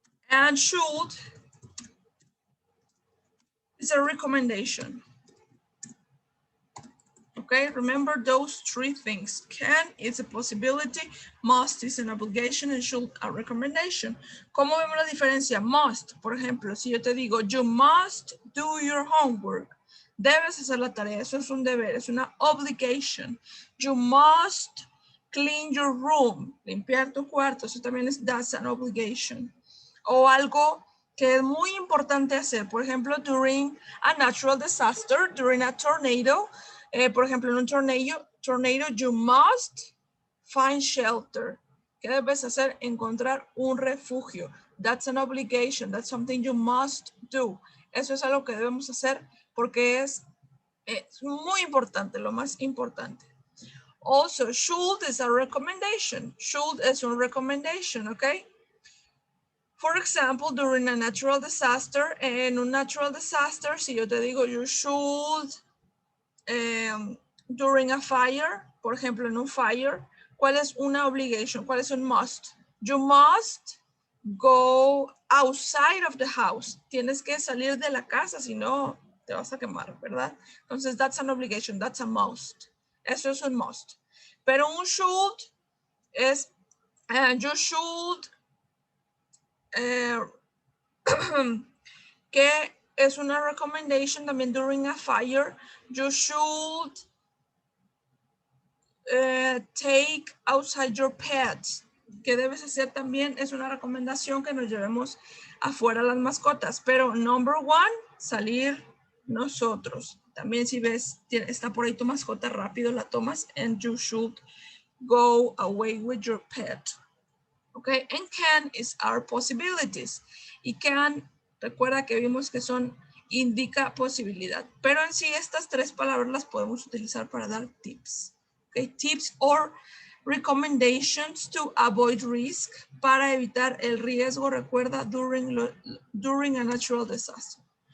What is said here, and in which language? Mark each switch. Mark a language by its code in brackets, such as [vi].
[en] And should is a recommendation. Okay, remember those three things. Can is a possibility, must is an obligation, and should a recommendation. [es] ¿Cómo vemos la diferencia? [en] Must, [es] por ejemplo, si yo te digo, [en] you must do your homework. [es] Debes hacer la tarea, eso es un deber, es una obligation. [en] You must clean your room, [es] limpiar tu cuarto, eso también [en] that's an obligation. [es] O algo que es muy importante hacer, por ejemplo, [en] during a natural disaster, during a tornado, [es] por ejemplo, en un tornado, [en] you must find shelter. [es] ¿Qué debes hacer? Encontrar un refugio. [en] That's an obligation. That's something you must do. [es] Eso es algo que debemos hacer porque es muy importante, lo más importante. [en] Also, should is a recommendation. Should is a recommendation, okay? For example, during a natural disaster, en un natural disaster, [es] si yo te digo, [en] you should during a fire, [es] por ejemplo, en un fire, ¿cuál es una obligation? ¿Cuál es un must? [en] You must go outside of the house. [es] Tienes que salir de la casa, si no te vas a quemar, ¿verdad? [en] Entonces, that's an obligation, that's a must. [es] Eso es un must. Pero un should es, [en] you should, [es] que es una recommendation también [en] during a fire. You should take outside your pets. [es] Que debes hacer también es una recomendación que nos llevemos afuera las mascotas. Pero [en] number one, [es] salir nosotros. También si ves, está por ahí tu mascota, rápido la tomas. [en] And you should go away with your pet. Okay, and can is our possibilities. [es] Y can, recuerda que vimos que son, indica posibilidad. Pero en sí estas tres palabras las podemos utilizar para dar tips. [en] Okay, tips or recommendations to avoid risk, [es] para evitar el riesgo, recuerda, [en] during a natural disaster.